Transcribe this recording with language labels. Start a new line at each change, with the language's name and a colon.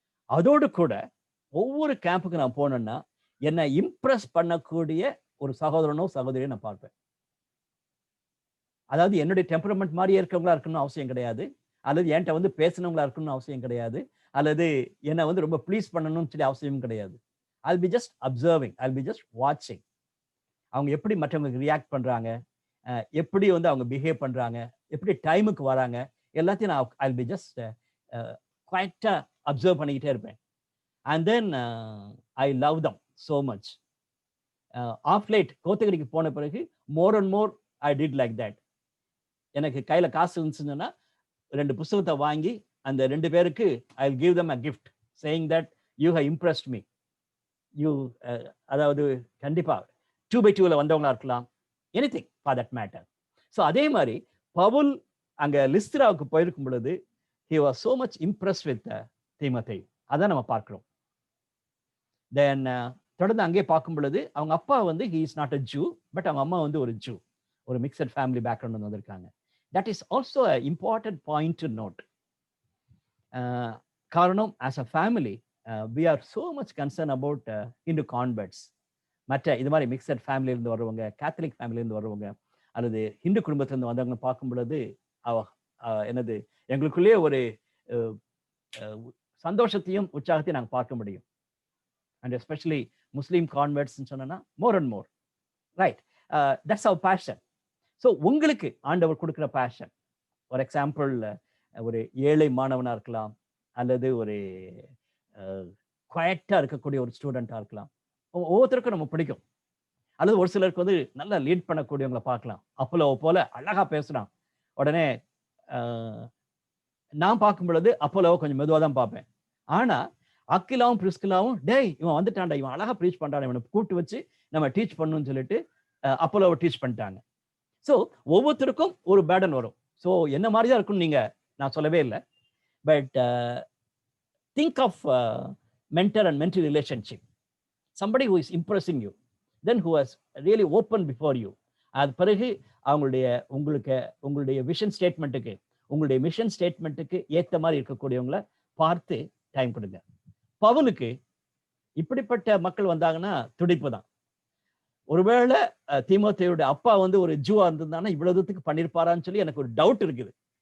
Tamil: அதோடு கூட ஒவ்வொரு கேம்புக்கு நான் போனேன்னா என்னை இம்ப்ரெஸ் பண்ணக்கூடிய ஒரு சகோதரனோ சகோதரியோ நான் பார்ப்பேன். அதாவது என்னுடைய டெம்பரமெண்ட் மாதிரியே இருக்கவங்களா இருக்கணும்னு அவசியம் கிடையாது, அல்லது என்கிட்ட வந்து பேசணுங்களா இருக்கணும்னு அவசியம் கிடையாது, அல்லது என்னை வந்து ரொம்ப ப்ளீஸ் பண்ணணும்னு சொல்லி அவசியம் கிடையாது.
English: I'll be just observing, I'll be just watching.
Tamil: அவங்க எப்படி மற்றவங்களுக்கு ரியாக்ட் பண்றாங்க, எப்படி வந்து அவங்க பிஹேவ் பண்றாங்க, எப்படி டைமுக்கு வராங்க, எல்லாத்தையும் நான்
English: I'll be just
Tamil: குவைட்டா அப்சர்வ் பண்ணிக்கிட்டே இருப்பேன்.
English: And then I love them so much. Off late
Tamil: கோத்தகிரிக்கு போன பிறகு
English: more and more I did like that.
Tamil: எனக்கு கையில காசு இருந்துச்சுன்னா 2 புத்தகத்தை வாங்கி அந்த 2 பேருக்கு
English: I'll give them a gift saying that you have impressed me.
Tamil: அதாவது கண்டிப்பா 2x2ல வந்தவங்களா இருக்கலாம்,
English: Anything for that matter.
Tamil: So அதே மாதிரி பவுல் அங்க லிஸ்திராவுக்கு போயிருக்கும் பொழுது
English: he was so much impressed with
Tamil: தீமோத்தேயு. அதான் நம்ம பார்க்கிறோம். தென் தொடர்ந்து அங்கே பார்க்கும் பொழுது அவங்க அப்பா வந்து
English: he is not a Jew,
Tamil: but அவங்க அம்மா வந்து ஒரு Jew, ஒரு மிக்சட் ஃபேமிலி பேக்ரவுண்ட் வந்து வந்திருக்காங்க.
English: That is also an important point to note. காரணம் as a family we are so much concerned about Hindu converts.
Tamil: மற்ற இது மாதிரி மிக்சட் ஃபேமிலியில இருந்து வர்றவங்க, கேத்தலிக் ஃபேமிலியில இருந்து வர்றவங்க அல்லது ஹிந்து குடும்பத்துல இருந்து வந்தவங்க பார்க்கும் பொழுது என்னது எங்களுக்குள்ளேயே ஒரு சந்தோஷத்தையும் உற்சாகத்தையும் நாங்கள் பார்க்க முடியும்.
English: And especially Muslim converts சொன்னா more and more, right? That's our passion.
Tamil: So உங்களுக்கு ஆண்டவர் கொடுக்குற பேஷன், ஃபார் எக்ஸாம்பிள் ஒரு ஏழை மாணவனா இருக்கலாம், அல்லது ஒரு குவைட்டா இருக்கக்கூடிய ஒரு ஸ்டூடெண்டா இருக்கலாம். ஒவ்வொருத்தருக்கும் நம்ம பிடிக்கும். அல்லது ஒரு சிலருக்கு வந்து நல்லா லீட் பண்ணக்கூடியவங்களை பார்க்கலாம். அப்போலோவை போல அழகா பேசுறான். உடனே நான் பார்க்கும் பொழுது அப்போலோவை கொஞ்சம் மெதுவா தான் பார்ப்பேன். ஆனா அக்கிலாவும் பிரிஸ்கிலாவும் டேய் இவன் வந்துட்டான்டா, இவன் அழகா ப்ரீச் பண்றான், இவனை கூப்பிட்டு வச்சு நம்ம டீச் பண்ணணும்னு சொல்லிட்டு அப்போலோவை டீச் பண்ணிட்டாங்க. ஸோ ஒவ்வொருத்தருக்கும் ஒரு பேர்டன் வரும். ஸோ என்ன மாதிரி தான் இருக்கும்னு நான் சொல்லவே இல்லை.
English: But think of mentor and mentee relationship. Somebody who is impressing you, then who has really opened before you.
Tamil: அது பிறகு உங்களுடைய விஷன் ஸ்டேட்மெண்ட்டுக்கு, உங்களுடைய மிஷன் ஸ்டேட்மெண்ட்டுக்கு ஏற்ற மாதிரி இருக்கக்கூடியவங்களை பார்த்து டைம் கொடுங்க. பவுலுக்கு இப்படிப்பட்ட மக்கள் வந்தாங்கன்னா துடிப்பு தான். ஒருவேளை தீமோத்தேயுடைய அப்பா வந்து ஒரு ஜூவா இருந்திருந்தாங்கன்னா இவ்வளவு தூரத்துக்கு பண்ணிருப்பாரான்னு சொல்லி எனக்கு ஒரு டவுட் இருக்குது.